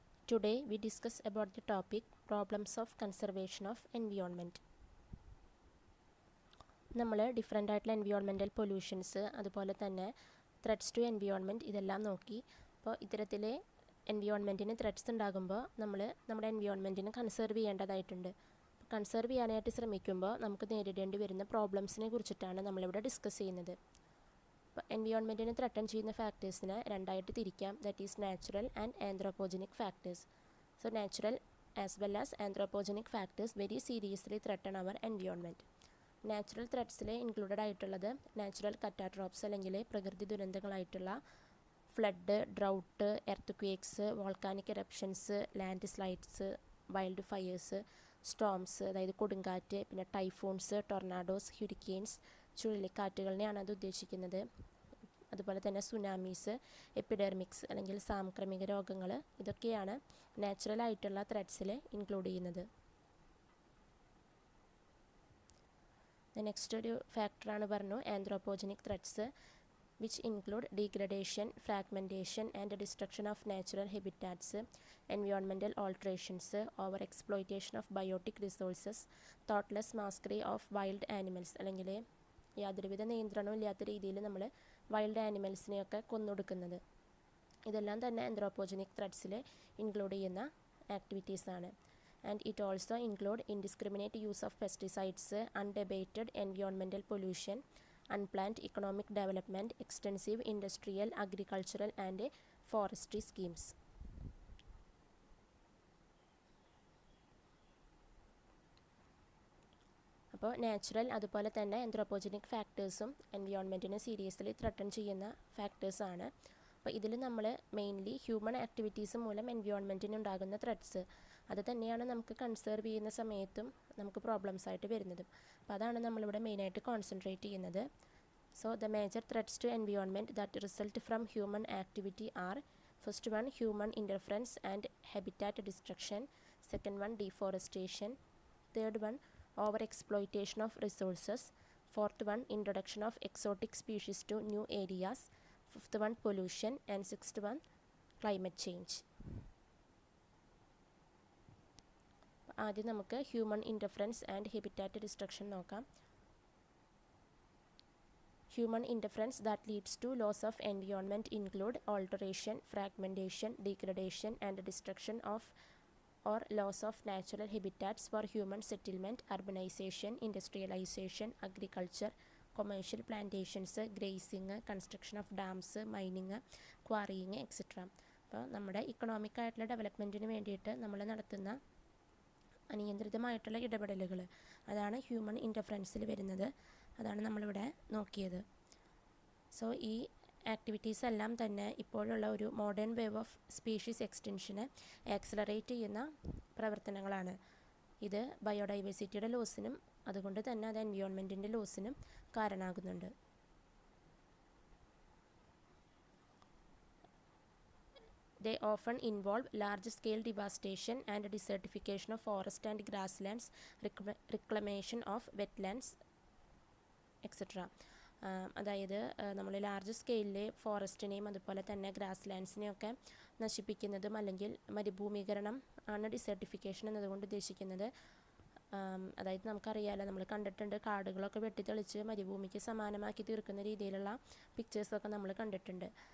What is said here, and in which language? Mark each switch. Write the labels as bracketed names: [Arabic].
[English] Today we discuss about the topic problems of conservation of environment. [Malayalam] നമ്മൾ different ആയിട്ടുള്ള environmental pollutions അതുപോലെ തന്നെ threads to environment ഇതെല്ലാം നോക്കി. അപ്പോൾ ഇത്തരത്തിൽ എൻവിയോൺമെൻറ്റിന് ത്രെഡ്സ് ഉണ്ടാകുമ്പോൾ നമ്മൾ നമ്മുടെ എൻവിയോൺമെൻറ്റിനെ കൺസേർവ് ചെയ്യേണ്ടതായിട്ടുണ്ട്. കൺസേർവ് ചെയ്യാനായിട്ട് ശ്രമിക്കുമ്പോൾ നമുക്ക് നേരിടേണ്ടി വരുന്ന പ്രോബ്ലംസിനെ കുറിച്ചിട്ടാണ് നമ്മളിവിടെ ഡിസ്കസ് ചെയ്യുന്നത്. അപ്പോൾ എൻവിയോൺമെൻറ്റിനെ ത്രട്ടൺ ചെയ്യുന്ന ഫാക്ടേഴ്സിനെ രണ്ടായിട്ട് തിരിക്കാം. [English] That is natural and anthropogenic factors. So natural as well as anthropogenic factors very seriously threaten our environment. [Malayalam] Natural ത്രെഡ്സിൽ included ആയിട്ടുള്ളത് നാച്ചുറൽ കറ്റാട്രോപ്സ് അല്ലെങ്കിൽ പ്രകൃതി ദുരന്തങ്ങളായിട്ടുള്ള flood, drought, earth volcanic eruptions, land slides, wild fires, storms അതായത് കൊടുങ്കാറ്റ്, പിന്നെ ടൈഫോൺസ്, ടൊർണാഡോസ്, ഹ്യൂരിക്കെയിൻസ്, ചുഴലിക്കാറ്റുകളിനെയാണ് അത് ഉദ്ദേശിക്കുന്നത്. അതുപോലെ തന്നെ സുനാമീസ്, എപ്പിഡെർമിക്സ് അല്ലെങ്കിൽ സാംക്രമിക രോഗങ്ങൾ, ഇതൊക്കെയാണ് നാച്ചുറൽ ആയിട്ടുള്ള ത്രെഡ്സിൽ ഇൻക്ലൂഡ് ചെയ്യുന്നത്. നെക്സ്റ്റ് ഒരു ഫാക്ടറാണ് പറഞ്ഞു anthropogenic threads, [English] which include degradation, fragmentation and destruction of natural habitats, environmental alterations, overexploitation of biotic resources, thoughtless mastery of wild animals [Malayalam] അല്ലെങ്കിൽ യാതൊരുവിധ നിയന്ത്രണവും ഇല്ലാത്ത രീതിയിൽ നമ്മൾ വൈൽഡ് ആനിമൽസിനെയൊക്കെ കൊന്നൊടുക്കുന്നത്. ഇതെല്ലാം തന്നെ ആന്ത്രോപോജനിക് ത്രെഡ്സിൽ ഇൻക്ലൂഡ് ചെയ്യുന്ന ആക്ടിവിറ്റീസാണ്. [English] And it also include indiscriminate use of pesticides, unabated environmental pollution, unplanned economic development, extensive industrial, agricultural and forestry schemes. [Malayalam] അപ്പോൾ നാച്ചുറൽ അതുപോലെ തന്നെ ആന്ത്രോപോജനിക് ഫാക്ടേഴ്സും എൻവിയോൺമെൻറ്റിനെ സീരിയസ്ലി ത്രട്ടൺ ചെയ്യുന്ന ഫാക്ടേഴ്സാണ്. അപ്പോൾ ഇതിൽ നമ്മൾ മെയിൻലി ഹ്യൂമൻ ആക്ടിവിറ്റീസ് മൂലം എൻവിയോൺമെൻറ്റിന് ഉണ്ടാകുന്ന ത്രെഡ്സ് അത് തന്നെയാണ് നമുക്ക് കൺസേർവ് ചെയ്യുന്ന സമയത്തും നമുക്ക് പ്രോബ്ലംസ് ആയിട്ട് വരുന്നതും. അപ്പോൾ അതാണ് നമ്മളിവിടെ മെയിനായിട്ട് കോൺസെൻട്രേറ്റ് ചെയ്യുന്നത്. [English] So the major threats to environment that result from human activity are: first one, human interference and habitat destruction; second one, deforestation; third one, overexploitation of resources; fourth one, introduction of exotic species to new areas; fifth one, pollution; and sixth one, climate change. [Malayalam] ആദ്യം നമുക്ക് human interference and habitat destruction നോക്കാം. [English] Human interference that leads to loss of environment include alteration, fragmentation, degradation and destruction of or loss of natural habitats for human settlement, urbanization, industrialization, agriculture, commercial plantations, grazing, construction of dams, mining, quarrying, etc. [Malayalam] അപ്പോൾ നമ്മുടെ economic ആയിട്ടുള്ള ഡെവലപ്മെൻറ്റിന് വേണ്ടിയിട്ട് നമ്മൾ നടത്തുന്ന അനിയന്ത്രിതമായിട്ടുള്ള ഇടപെടലുകൾ അതാണ് human ഇൻ്റർഫറൻസിൽ വരുന്നത്. അതാണ് നമ്മളിവിടെ നോക്കിയത്. സോ ഈ ആക്ടിവിറ്റീസ് എല്ലാം തന്നെ ഇപ്പോഴുള്ള ഒരു modern wave of species എക്സ്റ്റൻഷനെ accelerate ചെയ്യുന്ന പ്രവർത്തനങ്ങളാണ്. ഇത് ബയോഡൈവേഴ്സിറ്റിയുടെ ലോസിനും അതുകൊണ്ട് തന്നെ അത് എൻവിയോൺമെൻറ്റിൻ്റെ ലോസിനും കാരണമാകുന്നുണ്ട്. [English] They often involve large-scale devastation and desertification of forest and grasslands, reclamation of wetlands, etc. [Malayalam] അതായത് നമ്മൾ ലാർജ് സ്കെയിലിൽ ഫോറസ്റ്റിനെയും അതുപോലെ തന്നെ ഗ്രാസ് ലാൻഡ്സിനെയൊക്കെ നശിപ്പിക്കുന്നതും അല്ലെങ്കിൽ മരുഭൂമീകരണം ആണ് ഡിസർട്ടിഫിക്കേഷൻ എന്നതുകൊണ്ട് ഉദ്ദേശിക്കുന്നത്. അതായത് നമുക്കറിയാമല്ലോ, നമ്മൾ കണ്ടിട്ടുണ്ട് കാടുകളൊക്കെ വെട്ടിത്തെളിച്ച് മരുഭൂമിക്ക് സമാനമാക്കി തീർക്കുന്ന രീതിയിലുള്ള പിക്ചേഴ്സൊക്കെ നമ്മൾ കണ്ടിട്ടുണ്ട്.